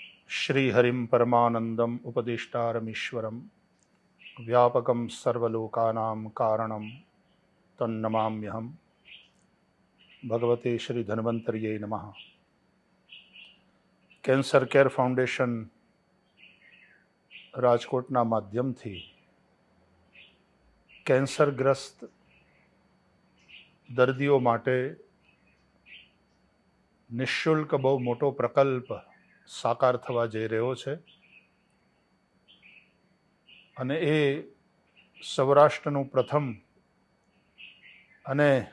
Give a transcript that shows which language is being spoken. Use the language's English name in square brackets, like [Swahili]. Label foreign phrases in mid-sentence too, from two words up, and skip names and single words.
[Sanskrit] श्रीहरिं परमानंदम उपदेष्टारमीश्वरं व्यापकं सर्वलोकानां कारणं तन्नमाम्यहं। भगवते श्री धन्वंतरिये नमः। [Gujarati] કેન્સર કેર ફાઉન્ડેશન રાજકોટના માધ્યમથી કેન્સરગ્રસ્ત દર્દીઓ માટે નિઃશુલ્ક બહુ મોટો પ્રકલ્પ સાકાર થવા જઈ રહ્યો છે અને એ સૌરાષ્ટ્રનું પ્રથમ અને